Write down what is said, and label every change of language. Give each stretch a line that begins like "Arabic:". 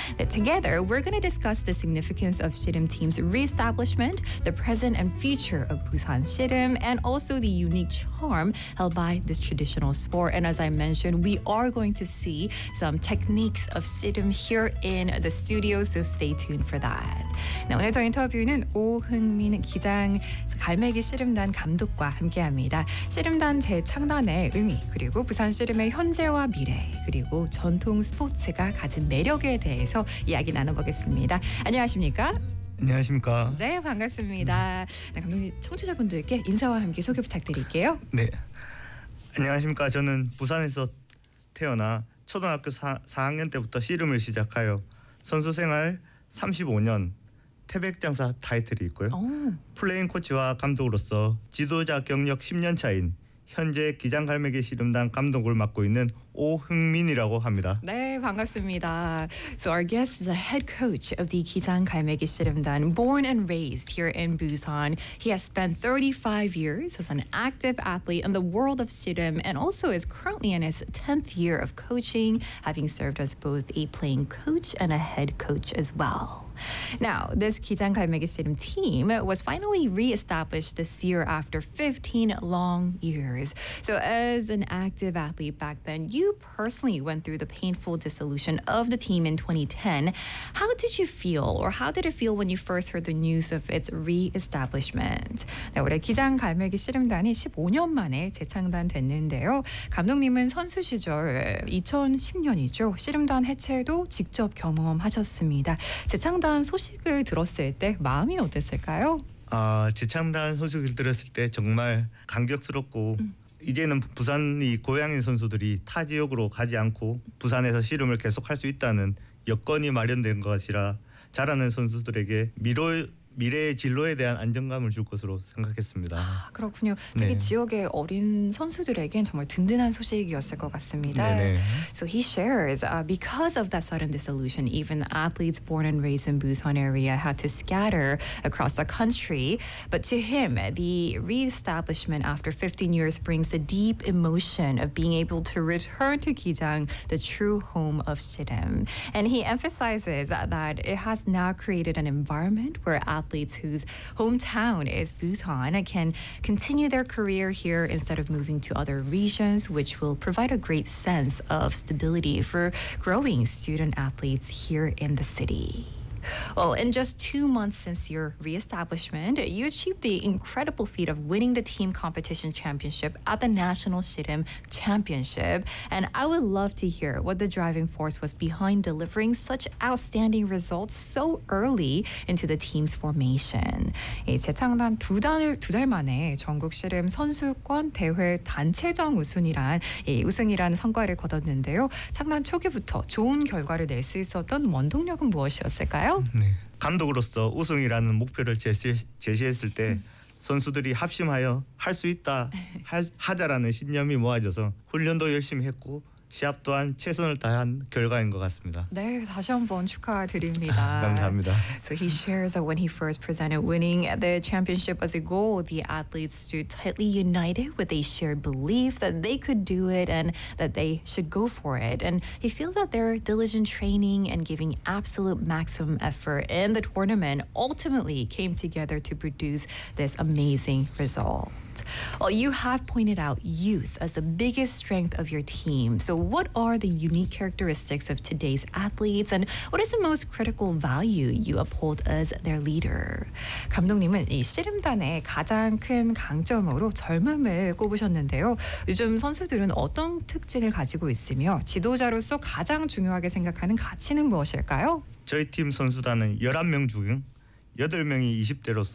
English: Together, we're going to discuss the significance of Sirim Team's re-establishment, the present and future of Busan Sirim, and also the unique charm held by this traditional sport. And as I mentioned, we are going to see some techniques of Sirim here in the studio, so stay tuned for that.
Korean: Now, 오늘 저희 인터뷰는 오흥민 기장 갈매기 씨름단 감독과 함께합니다. 씨름단 재창단의 의미, 그리고 부산 씨름의 현재와 미래, 그리고 전통 스포츠가 가진 매력에 대해서 이야기 나눠보겠습니다. 안녕하십니까? 안녕하십니까? 네, 반갑습니다. 네, 감독님, 청취자분들께 인사와 함께 소개 부탁드릴게요. 네, 안녕하십니까? 저는 부산에서 태어나 초등학교 4학년 때부터 씨름을 시작하여 선수 생활 35년 태백장사 타이틀이 있고요. 오. 플레인 코치와 감독으로서 지도자 경력 10년 차인 현재 기장갈매기 씨름단 감독을 맡고 있는 오흥민이라고 합니다. 네, 반갑습니다.
English: So our guest is a head coach of the Gisang Galmegi Sirimdan, born and raised here in Busan. He has spent 35 years as an active athlete in the world of sirim and also is currently in his 10th year of coaching, having served as both a playing coach and a head coach as well. Now, this Gisang Galmegi Sirim team was finally re-established this year after 15 long years. So as an active athlete back then, you personally went through the painful dissolution of the team in 2010. How did you feel, or how did it feel when you first heard the news of its re-establishment?
Korean: 네, 올해 기장 갈매기 씨름단이 15년 만에 재창단됐는데요. 감독님은 선수 시절 2010년이죠. 씨름단 해체도 직접 경험하셨습니다. 재창단 소식을 들었을 때 마음이 어땠을까요? 아, 재창단 소식을 들었을 때 정말 감격스럽고 이제는 부산이 고향인 선수들이 타 지역으로 가지 않고 부산에서 씨름을 계속할 수 있다는 여건이 마련된 것이라 자라는 선수들에게 미래의 진로에 대한 안정감을 줄 것으로 생각했습니다. 아, 그렇군요. 되게 네. 지역의 어린 선수들에겐 정말 든든한 소식이었을 것 같습니다. 네네.
English: So he shares, because of that sudden dissolution, even athletes born and raised in Busan area had to scatter across the country. But to him, the re-establishment after 15 years brings a deep emotion of being able to return to Gijang, the true home of Sirim. And he emphasizes that it has now created an environment where athletes whose hometown is Busan can continue their career here instead of moving to other regions, which will provide a great sense of stability for growing student athletes here in the city. Well, in just 2 months since your reestablishment, you achieved the incredible feat of winning the team competition championship at the National Sirim Championship. And I would love to hear what the driving force was behind delivering such outstanding results so early into the team's formation.
Korean: 재창단 두 달 만에 전국 시름 선수권 대회 단체전 우승이란 우승이라는 성과를 거뒀는데요. 창단 초기부터 좋은 결과를 낼 수 있었던 원동력은 무엇이었을까요? 네. 감독으로서 우승이라는 목표를 제시했을 때 선수들이 합심하여 할 수 있다 하자라는 신념이 모아져서 훈련도 열심히 했고 시합 또한 최선을 다한 결과인 것 같습니다. 네, 다시 한번 축하드립니다. 감사합니다.
English: So he shares that when he first presented winning the championship as a goal, the athletes stood tightly united with a shared belief that they could do it and that they should go for it. And he feels that their diligent training and giving absolute maximum effort in the tournament ultimately came together to produce this amazing result. Well, you have pointed out youth as the biggest strength of your team. So what are the unique characteristics of today's athletes and what is the most critical value you uphold as their leader?
Korean: 감독님은 이 씨름단의 가장 큰 강점으로 젊음을 꼽으셨는데요. 요즘 선수들은 어떤 특징을 가지고 있으며 지도자로서 가장 중요하게 생각하는 가치는 무엇일까요? 저희 팀 선수단은 11명 중 8명이 20대로서